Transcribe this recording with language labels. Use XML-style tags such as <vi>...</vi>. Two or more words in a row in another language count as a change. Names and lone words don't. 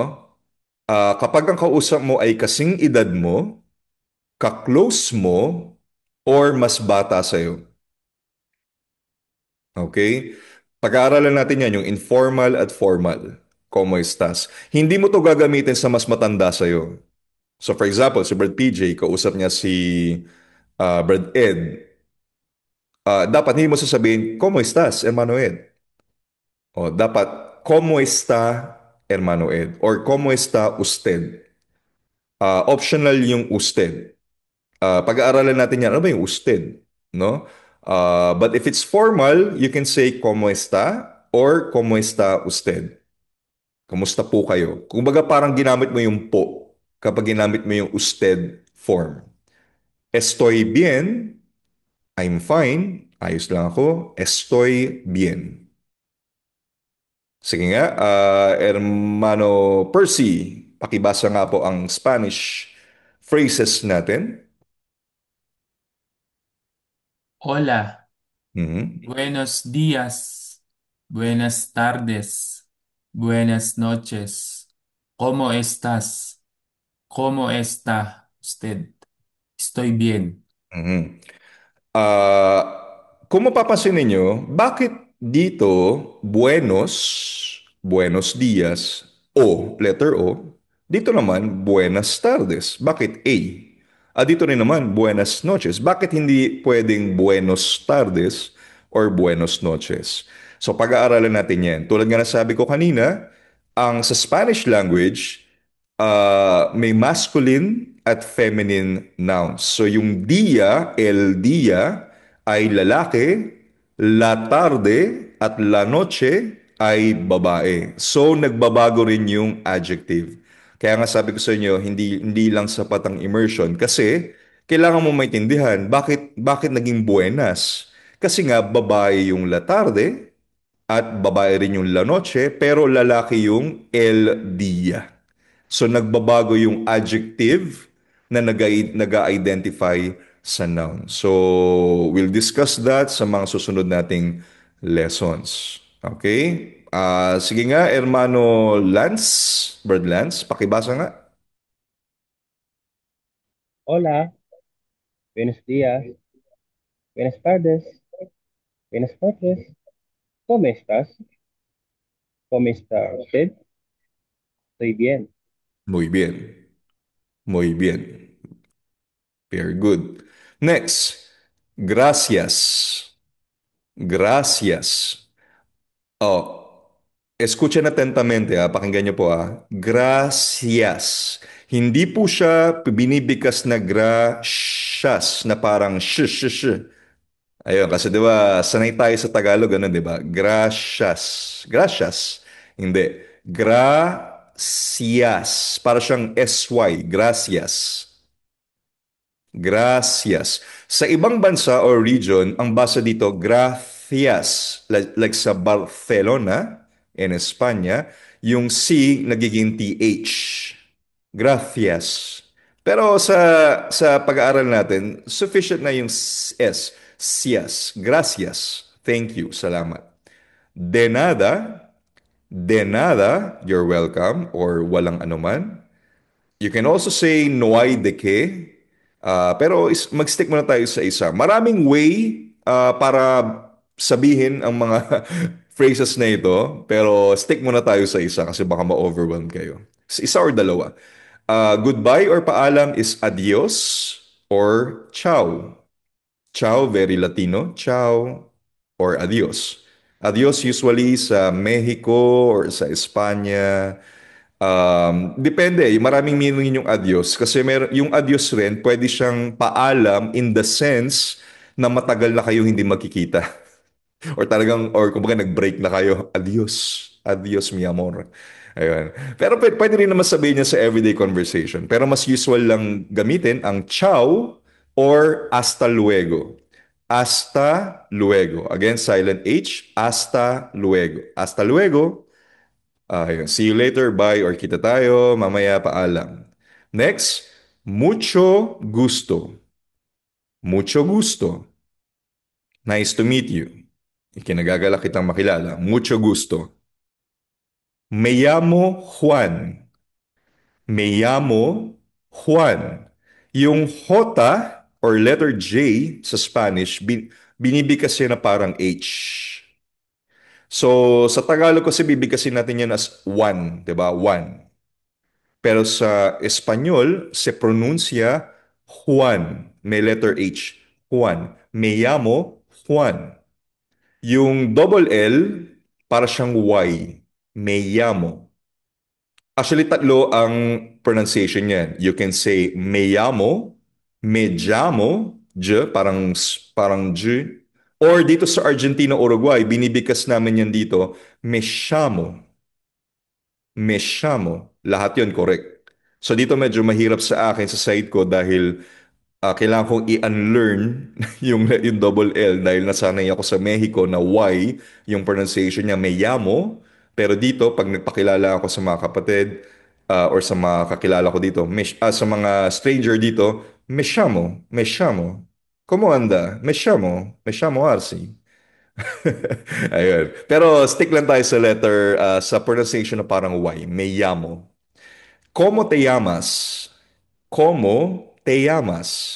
<tl>Kapag ang kausap mo ay kasing edad mo, ka-close mo, or mas bata sa'yo. Okay? Pag-aaralan natin yan, yung informal at formal.</tl> <es>Como estás?</es> <tl>Hindi mo to gagamitin sa mas matanda sa'yo.</tl> <en>So for example,</en> <tl>si Brad PJ, kausap niya si Brad Ed. Dapat hindi mo sasabihin,</tl> <es>como estás, hermano Ed?</es> <tl>O, dapat,</tl> <es>¿cómo está, hermano Ed? Or, ¿cómo está usted?</es> <tl>Optional yung usted. Pag-aaralan natin yan, ano ba yung usted? No?</tl> <en>But if it's formal, you can say,</en> <es>¿cómo está? Or, ¿cómo está usted?</es> <tl>Kumusta po kayo? Kumbaga parang ginamit mo yung po kapag ginamit mo yung usted form.</tl> <es>Estoy bien.</es> <en>I'm fine.</en> <tl>Ayos lang ako.</tl> <es>Estoy bien.</es> <tl>Sige nga, Hermano Percy, pakibasa nga po ang</tl> <en>Spanish phrases</en> <tl>natin.</tl> <es>Hola, Mhm. buenos días, buenas tardes, buenas noches. ¿Cómo estás? ¿Cómo está usted? Estoy bien.</es> <tl>Mhm. Ah, kung mapapansin ninyo, bakit dito,</tl> <es>buenos, buenos dias, o,</es> <en>letter O.</en> <tl>Dito naman,</tl> <es>buenas tardes.</es> <tl>Bakit A? Dito rin naman,</tl> <es>buenas noches.</es> <tl>Bakit hindi pwedeng</tl> <es>buenos tardes</es> <tl>or</tl> <es>buenos noches?</es> <tl>So pag-aaralan natin yan. Tulad nga na sabi ko kanina, ang sa</tl> <en>Spanish language,</en> <tl>may masculine at</tl> <en>feminine nouns.</en> <tl>So yung dia,</tl> <es>el dia,</es> <tl>ay lalaki,</tl> <es>la tarde</es> <tl>at</tl> <es>la noche</es> <tl>ay babae. So nagbabago rin yung adjective. Kaya nga sabi ko sa inyo, hindi lang sapat ang immersion kasi kailangan mo maintindihan bakit naging buenas. Kasi nga babae yung</tl> <es>la tarde</es> <tl>at babae rin yung</tl> <es>la noche</es> <tl>pero lalaki yung</tl> <es>el dia.</es> <tl>So nagbabago yung adjective na nag-identify sa noun.</tl> <en>So we'll discuss that</en> <tl>sa mga susunod nating</tl> <en>lessons. Okay?</en> <tl>Sige nga, Hermano Lance, Bird Lance, pakibasa nga.</tl> <es>Hola, buenos días, buenas tardes, buenas noches. ¿Cómo estás? ¿Cómo está usted? Estoy bien. Muy bien. Muy bien.</es> <en>Very good. Next,</en> <es>gracias. Gracias. Oh, escuchen atentamente,</es> <tl>pakinggan niyo po Gracias. Hindi po siya binibigkas na gracias na parang sh. Ayun, kasi di ba, sanay tayo sa Tagalog, ano, di ba?</tl> <es>Gracias. Gracias. Hindi. Gracias.</es> <tl>Para siyang SY. Gracias. Gracias. Sa ibang bansa or region, ang basa dito,</tl> <es>gracias.</es> <tl>Like sa Barcelona, in Espanya, yung C nagiging TH.</tl> <es>Gracias.</es> <tl>Pero sa pag-aaral natin, sufficient na yung S.</tl> <es>Sias. Gracias.</es> <en>Thank you.</en> <tl>Salamat.</tl> <es>De nada,</es> <en>you're welcome, or</en> <tl>walang anuman.</tl> <en>You can also say</en> <es>no hay de qué.</es> <tl>Pero mag-stick muna tayo sa isa. Maraming way para sabihin ang mga phrases na ito. Pero stick muna tayo sa isa kasi baka ma-overwhelm kayo. Isa or dalawa. Goodbye or paalam</tl> <en>is adios or ciao. Ciao, very Latino. Ciao or adios.</en> <tl>Adios usually sa Mexico or sa Espanya. Depende, maraming meaning yung adios kasi yung adios rin pwede siyang paalam</tl> <en>in the sense</en> <tl>na matagal na kayo hindi magkikita. Or kumbaga nag-break na kayo.</tl> <es>Adios. Adios, mi amor.</es> <tl>Ayun. Pero pwede rin naman sabihin niya sa</tl> <en>everyday conversation.</en> <tl>Pero mas usual lang gamitin ang ciao or</tl> <es>hasta luego. Hasta luego.</es> <en>Again, silent H.</en> <es>Hasta luego. Hasta luego.</es> <tl>Ayun.</tl> <en>See you later.</en> <tl>Bye or kita tayo. Mamaya paalam. Next,</tl> <es>mucho gusto. Mucho gusto.</es> <en>Nice to meet you.</en> <tl>Ikinagagalak kitang makilala.</tl> <es>Mucho gusto. Me llamo Juan. Me llamo Juan.</es> <tl>Yung J or letter J sa Spanish, binibigkas yan na parang H. So, sa Tagalog kasi bibigkasin natin yan as Juan, di ba? Juan. Pero sa Espanyol,</tl> <es>se pronuncia Juan.</es> <tl>May letter H.</tl> <es>Juan. Me llamo Juan.</es> <tl>Yung double L, para siyang Y.</tl> <es>Me llamo.</es> <tl>Actually, tatlo ang pronunciation niyan.</tl> <en>You can say</en> <es>me llamo, me llamo,</es> <tl>J, parang J. Or dito sa Argentina, Uruguay, binibigkas namin yan dito,</tl> <es>me llamo. Me llamo.</es> <tl>Lahat yun correct. So dito medyo mahirap sa akin sa side ko dahil kailangan kong i-unlearn yung double L dahil nasanay ako sa Mexico na Y, yung pronunciation niya</tl> <es>me llamo.</es> <tl>Pero dito, pag nagpakilala ako sa mga kapatid or sa mga kakilala ko dito, sa mga stranger dito,</tl> <es>me llamo, me llamo. ¿Cómo anda? Me llamo Arsi. Ayun.</es> <tl>Pero stick lang tayo sa letter, sa pronunciation na parang Y,</tl> <es>me llamo. ¿Cómo te llamas? ¿Cómo te llamas?</es>